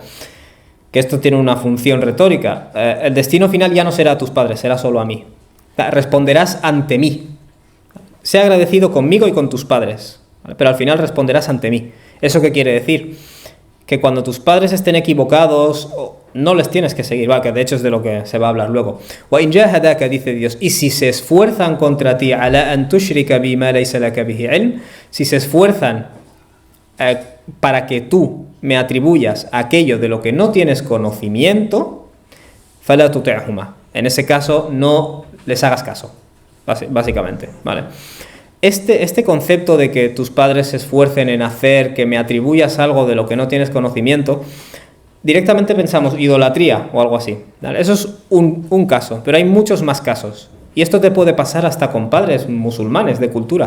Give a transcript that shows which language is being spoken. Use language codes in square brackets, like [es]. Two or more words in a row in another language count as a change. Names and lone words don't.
[es] Que esto tiene una función retórica. El destino final ya no será a tus padres, será solo a mí. Responderás ante mí. Sé agradecido conmigo y con tus padres, ¿vale? Pero al final responderás ante mí. ¿Eso qué quiere decir? Que cuando tus padres estén equivocados, no les tienes que seguir, que de hecho es de lo que se va a hablar luego. [ar] وَإِنْ جَاهَدَاكَ, [es] dice Dios, y si se esfuerzan contra ti [ar] عَلَىٰ أَن تُشْرِكَ بِي مَا لَيْسَ لَكَ بِهِ عِلْمٍ, [es] si se esfuerzan para que tú me atribuyas aquello de lo que no tienes conocimiento, [ar] فَلَا تُطِعْهُمَا, [es] en ese caso no les hagas caso, básicamente, ¿vale? Este concepto de que tus padres se esfuercen en hacer, que me atribuyas algo de lo que no tienes conocimiento, directamente pensamos idolatría o algo así, ¿vale? Eso es un caso, pero hay muchos más casos. Y esto te puede pasar hasta con padres musulmanes de cultura.